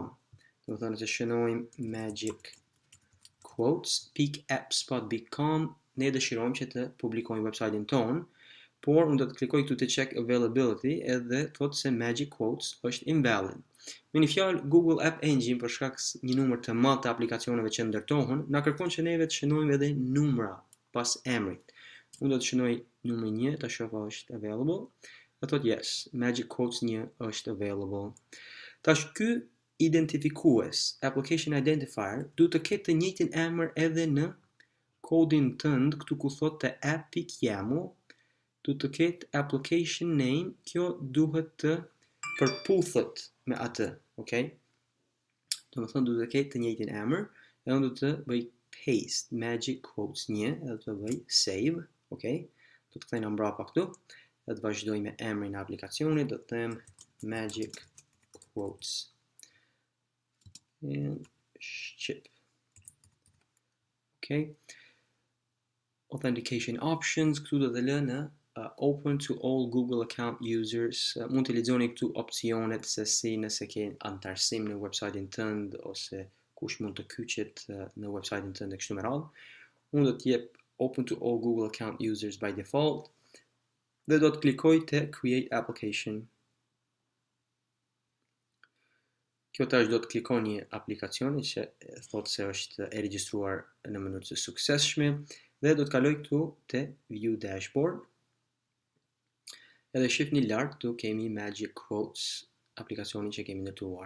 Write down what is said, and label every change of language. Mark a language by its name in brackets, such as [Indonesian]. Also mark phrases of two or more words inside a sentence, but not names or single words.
[Albanian] Do të thënë se shënojmë magic quotes .appspot.com, ne dëshirojmë që të publikojmë websajtin ton, por unë do të klikoj këtu të [English] check availability [Albanian] edhe thotë se magic quotes është invalid. Me një fjalë, Google App Engine për shkak një numër të madh të aplikacioneve që ndërtohen, na kërkon që neve të shënojmë edhe numra pas emrit. Unë do të shënoj numri 1, ta shoh a është available. Do thotë yes, magic quotes 1 është available. Tash ky identifikues, [English] application identifier, [Albanian] duhet të ketë të njëjtin emër edhe në kodin tënd, këtu ku thotë app.yaml, duhet të ketë [English] application name, [Albanian] kjo duhet të përputhet me atë, okay? Do të thënë duhet të ketë të njëjtin emër, edhe unë do të bëj paste magic quotes 1, edhe do të bëj save, okay? Do të kthejna mbrapa këtu, edhe të vazhdoj me emrin e aplikacionit, do të them magic quotes and ship. [English] Okay? Authentication options, [Albanian] këtu do të lënë [English] open to all Google account users. [Albanian] Mund të lexoni këtu opsionet se si nëse ke antarësim në websajtin tënd ose kush mund të kyçet në websajtin tënd e kështu me radhë. Unë do të jep [English] open to all Google account users by default [Albanian] dhe do të klikoj te [English] create application. [Albanian] Kjo tash do të klikon një aplikacioni që thotë se është e regjistruar në mënyrë të suksesshme dhe do të kaloj këtu te [English] view dashboard. [Albanian] Edhe shihni lart këtu kemi magic quotes, aplikacionin që kemi ndërtuar.